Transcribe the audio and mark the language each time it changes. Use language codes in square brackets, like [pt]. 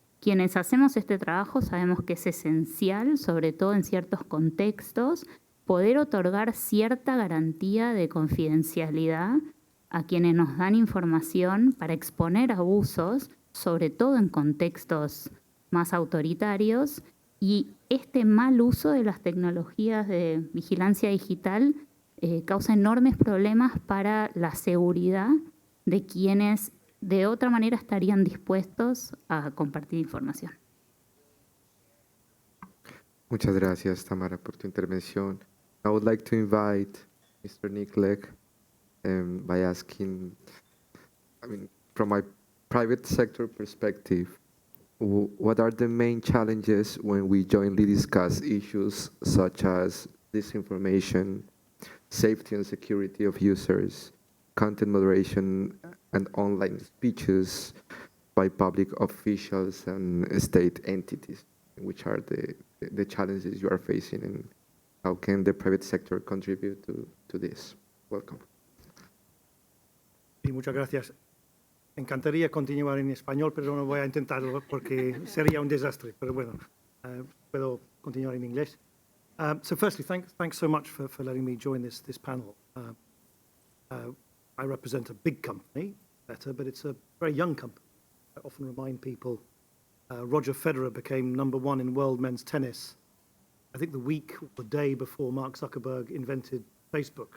[es] Quienes hacemos este trabajo sabemos que es esencial, sobre todo en ciertos contextos, poder otorgar cierta garantía de confidencialidad a quienes nos dan información para exponer abusos, sobre todo en contextos más autoritarios, y este mal uso de las tecnologías de vigilancia digital causa enormes problemas para la seguridad de quienes de otra manera estarían dispuestos a compartir información. Muchas gracias, Tamara, por tu intervención. [en] I would like to invite Mr. Nick Legg by asking, from my private sector perspective, what are the main challenges when we jointly discuss issues such as disinformation, safety and security of users, content moderation, and online speeches by public officials and state entities? Which are the challenges you are facing, and how can the private sector contribute to this? Welcome. [es] Sí, muchas gracias. Encantaría continuar en español, pero no voy a intentarlo porque sería un desastre. Pero bueno, puedo continuar en inglés. [en] So firstly, thanks so much for letting me join this panel. I represent a big company, Meta, but it's a very young company. I often remind people Roger Federer became #1 in world men's tennis, I think the week or the day before Mark Zuckerberg invented Facebook.